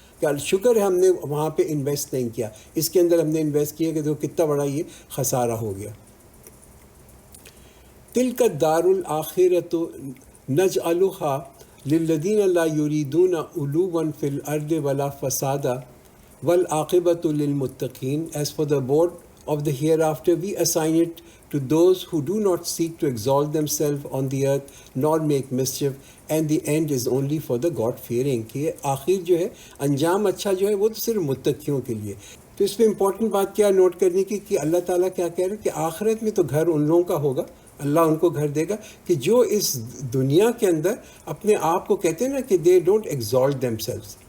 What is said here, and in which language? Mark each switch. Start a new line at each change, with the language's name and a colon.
Urdu: کہ شکر ہے ہم نے وہاں پہ انویسٹ نہیں کیا، اس کے اندر ہم نے انویسٹ کیا کہ دیکھو کتنا بڑا یہ خسارہ ہو گیا۔
Arabic: تلک الدار الآخرۃ نجعلها للذین لا یریدون علوا فی الارض ولا فسادا وَالْعَاقِبَةُ لِلْمُتَّقِينَ.
English: As for the abode of the hereafter, we assign it to those who do not seek to exalt themselves on the earth nor make mischief, and the end is only for the God-fearing.
Urdu: کہ آخر جو ہے انجام اچھا جو ہے وہ تو صرف متقیوں کے لیے۔ تو اس میں امپورٹنٹ بات کیا نوٹ کرنے کی کہ اللہ تعالیٰ کیا کہہ رہے ہیں کہ آخرت میں تو گھر ان لوگوں کا ہوگا اللہ ان کو گھر دے گا کہ جو اس دنیا کے اندر اپنے آپ کو کہتے ہیں نا کہ
English: They don't exalt themselves.